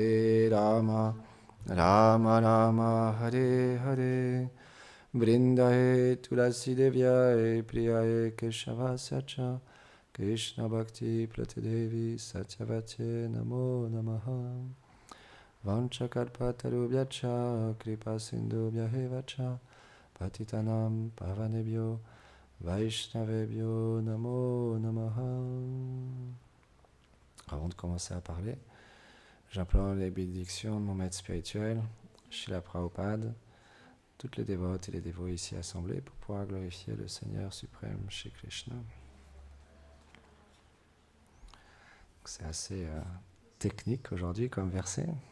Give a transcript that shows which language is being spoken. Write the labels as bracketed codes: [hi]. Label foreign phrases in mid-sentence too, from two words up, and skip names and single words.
[sa] Rama Rama Hare Hare Vrindaye Tulasi Devyaye Priyaye Keshavasya Cha Krishna Bhakti Pratidevi Satyavate Namo Namaha Vanchakalpatarubhyacha Kripa Sindhubhyahevacha Patitanam Pavanebhyo Vaishnavebhyo Namo Namaha. [fr] Avant de commencer à parler, j'implore les bénédictions de mon maître spirituel, Srila Prabhupada, toutes les dévotes et les dévots ici assemblés pour pouvoir glorifier le Seigneur suprême Shri Krishna. C'est assez technique aujourd'hui comme verset.